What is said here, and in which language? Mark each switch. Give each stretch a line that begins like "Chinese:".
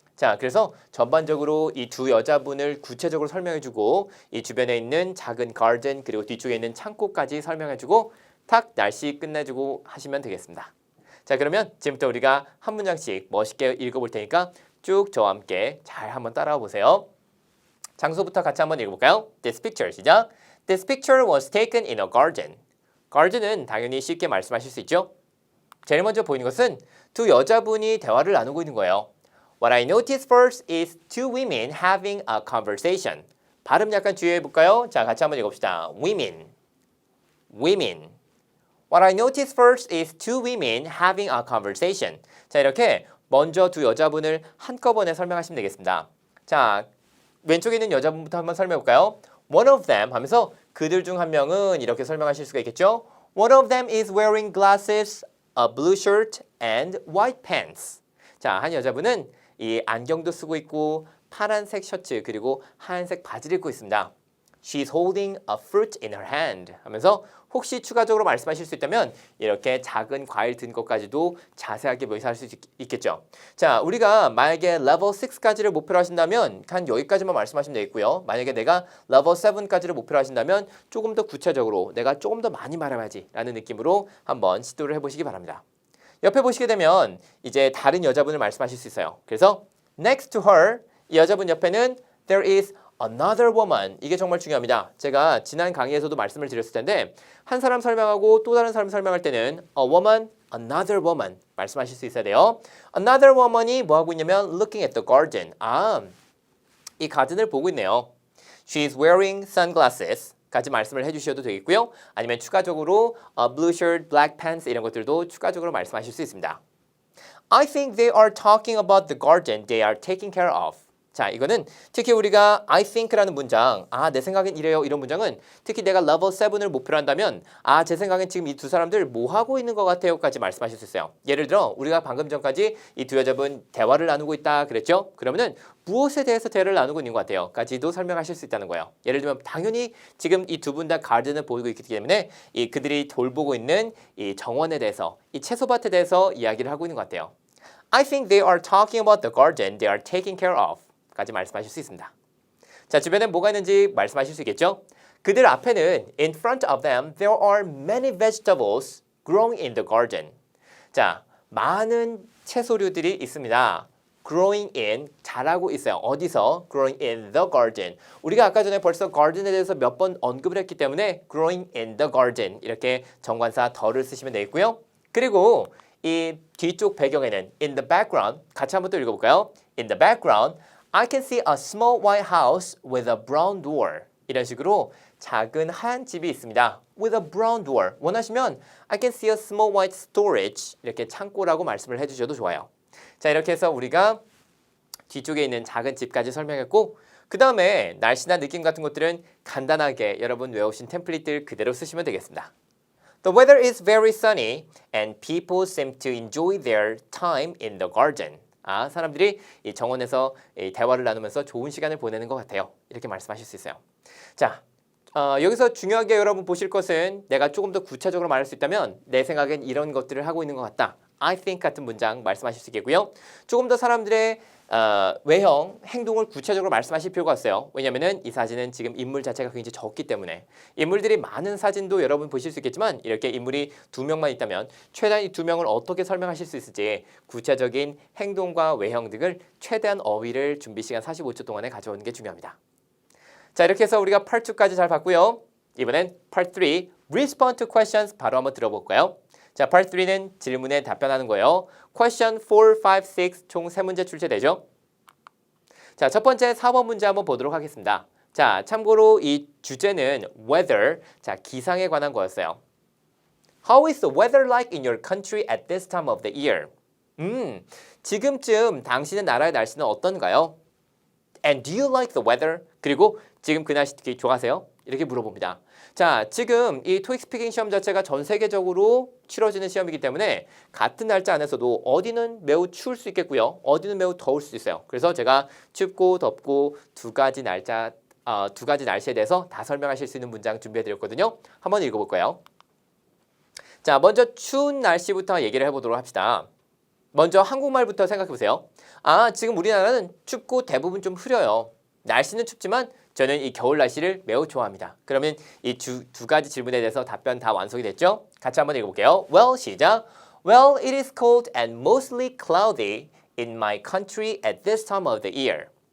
Korean: 자, 그래서 전반적으로 이 두 여자분을 구체적으로 설명해주고 이 주변에 있는 작은 가든 그리고 뒤쪽에 있는 창고까지 설명해주고 탁 날씨 끝내주고 하시면 되겠습니다. 자, 그러면 지금부터 우리가 한 문장씩 멋있게 읽어볼 테니까 쭉 저와 함께 잘 한번 따라와 보세요. 장소부터 같이 한번 읽어볼까요?
English: This picture
Korean: 시작.
English: This picture was taken in a garden.
Korean: garden은 당연히 쉽게 말씀하실 수 있죠. 제일 먼저 보이는 것은 두 여자분이 대화를 나누고 있는 거예요.
English: What I noticed first is two women having a conversation.
Korean: 발음 약간 주의해 볼까요? 자, 같이 한번 읽읍시다.
English: Women. Women. What I noticed first is two women having a conversation.
Korean: 자, 이렇게 먼저 두 여자분을 한꺼번에 설명하시면 되겠습니다. 자, 왼쪽에 있는 여자분부터 한번 설명해 볼까요?
English: One of them
Korean: 하면서 그들 중 한 명은 이렇게 설명하실 수가 있겠죠?
English: One of them is wearing glasses, a blue shirt, and white pants.
Korean: 자, 한 여자분은 이 안경도 쓰고 있고 파란색 셔츠 그리고 하얀색 바지를 입고 있습니다.
English: She's holding a fruit in her hand
Korean: 하면서 혹시 추가적으로 말씀하실 수 있다면 이렇게 작은 과일 든 것까지도 자세하게 묘사할 수 있겠죠. 자, 우리가 만약에 level 6까지를 목표로 하신다면 한 여기까지만 말씀하시면 되겠고요. 만약에 내가 level 7까지를 목표로 하신다면 조금 더 구체적으로 내가 조금 더 많이 말해야지 라는 느낌으로 한번 시도를 해보시기 바랍니다. 옆에 보시게 되면 이제 다른 여자분을 말씀하실 수 있어요. 그래서
English: next to her
Korean: 이 여자분 옆에는
English: there is another woman.
Korean: 이게 정말 중요합니다. 제가 지난 강의에서도 말씀을 드렸을 텐데 한 사람 설명하고 또 다른 사람 설명할 때는
English: a woman, another woman
Korean: 말씀하실 수 있어야 돼요.
English: another woman
Korean: 이 뭐 하고 있냐면
English: looking at the garden.
Korean: 이 가든을 보고 있네요.
English: She's wearing sunglasses.
Korean: 까지 말씀을 해주셔도 되겠고요. 아니면 추가적으로
English: blue shirt, black pants
Korean: 이런 것들도 추가적으로 말씀하실 수 있습니다.
English: I think they are talking about the garden they are taking care of.
Korean: 자, 이거는 특히 우리가
English: I think
Korean: 라는 문장, 내 생각엔 이래요. 이런 문장은 특히 내가 level 7을 목표로 한다면 제 생각엔 지금 이 두 사람들 뭐 하고 있는 것 같아요까지 말씀하실 수 있어요. 예를 들어 우리가 방금 전까지 이 두 여자분 대화를 나누고 있다 그랬죠? 그러면은 무엇에 대해서 대화를 나누고 있는 것 같아요?까지도 설명하실 수 있다는 거예요. 예를 들면 당연히 지금 이 두 분 다 가든을 보고 있기 때문에 이 그들이 돌보고 있는 이 정원에 대해서, 이 채소밭에 대해서 이야기를 하고 있는 것 같아요.
English: I think they are talking about the garden they are taking care of.
Korean: 까지 말씀하실 수 있습니다. 자, 주변에 뭐가 있는지 말씀하실 수 있겠죠? 그들 앞에는
English: in front of them there are many vegetables growing in the garden.
Korean: 자, 많은 채소류들이 있습니다.
English: growing in,
Korean: 자라고 있어요. 어디서?
English: growing in the garden.
Korean: 우리가 아까 전에 벌써 garden에 대해서 몇 번 언급을 했기 때문에
English: growing in the garden
Korean: 이렇게 정관사 the를 쓰시면 되겠고요. 그리고 이 뒤쪽 배경에는
English: in the background
Korean: 같이 한번 또 읽어볼까요?
English: in the background I can see a small white house with a brown door.
Korean: 이런 식으로 작은 하얀 집이 있습니다.
English: With a brown door.
Korean: 원하시면
English: I can see a small white storage.
Korean: 이렇게 창고라고 말씀을 해주셔도 좋아요. 자, 이렇게 해서 우리가 뒤쪽에 있는 작은 집까지 설명했고 그 다음에 날씨나 느낌 같은 것들은 간단하게 여러분 외우신 템플릿들 그대로 쓰시면 되겠습니다.
English: The weather is very sunny and people seem to enjoy their time in the garden.
Korean: 사람들이 이 정원에서 이 대화를 나누면서 좋은 시간을 보내는 것 같아요. 이렇게 말씀하실 수 있어요. 자, 여기서 중요하게 여러분 보실 것은 내가 조금 더 구체적으로 말할 수 있다면 내 생각엔 이런 것들을 하고 있는 것 같다.
English: I think
Korean: 같은 문장 말씀하실 수 있겠고요. 조금 더 사람들의 외형, 행동을 구체적으로 말씀하실 필요가 없어요. 왜냐하면 이 사진은 지금 인물 자체가 굉장히 적기 때문에 인물들이 많은 사진도 여러분 보실 수 있겠지만 이렇게 인물이 2명만 있다면 최대한 이 2명을 어떻게 설명하실 수 있을지 구체적인 행동과 외형 등을 최대한 어휘를 준비 시간 45초 동안에 가져오는 게 중요합니다. 자, 이렇게 해서 우리가 Part 2까지 잘 봤고요. 이번엔 Part 3
English: respond to questions
Korean: 바로 한번 들어볼까요? 자, part 3는 질문에 답변하는 거예요. question 4, 5, 6 총 3문제 출제되죠? 자, 첫 번째 4번 문제 한번 보도록 하겠습니다. 자, 참고로 이 주제는 weather, 자, 기상에 관한 거였어요.
English: How is the weather like in your country at this time of the year?
Korean: 지금쯤 당신의 나라의 날씨는 어떤가요?
English: And do you like the weather?
Korean: 그리고 지금 그 날씨 되게 좋아하세요? 이렇게 물어봅니다. 자, 지금 이 토익 스피킹 시험 자체가 전 세계적으로 치러지는 시험이기 때문에 같은 날짜 안에서도 어디는 매우 추울 수 있겠고요. 어디는 매우 더울 수 있어요. 그래서 제가 춥고 덥고 두 가지 날씨에 대해서 다 설명하실 수 있는 문장 준비해 드렸거든요. 한번 읽어볼 거예요. 자, 먼저 추운 날씨부터 얘기를 해보도록 합시다. 먼저 한국말부터 생각해 보세요. 아, 지금 우리나라는 춥고 대부분 좀 흐려요. 날씨는 춥지만 저는 이 겨울 날씨를 매우 좋아합니다. 그러면 이 두 가지 질문에 대해서 답변 다 완성이 됐죠? 같이 한번 읽어볼게요. Well, 시작.
English: Well, it is cold and mostly cloudy in my country at this time of the year.